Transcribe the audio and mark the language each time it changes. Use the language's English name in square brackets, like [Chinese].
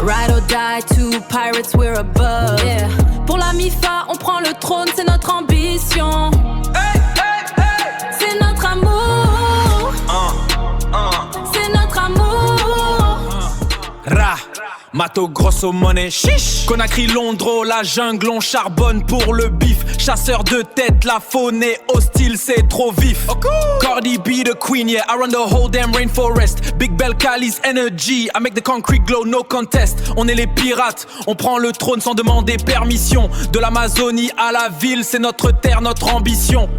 [English] Ride or die, two pirates, we're above. Yeah. [French] Pour la MIFA, on prend le trône, c'est notre ambition. C'est notre amour. C'est notre amour. Ra. Mato grosso money, chiche. Conakry, Londres, la jungle, on charbonne pour le bif. Chasseur de tête, la faune est hostile, c'est trop vif. [English] Cardi B, the queen, yeah, I run the whole damn rainforest. Big Bell, Cali's energy, I make the concrete glow, no contest. [French] On est les pirates, on prend le trône sans demander permission. De l'Amazonie à la ville, c'est notre terre, notre ambition.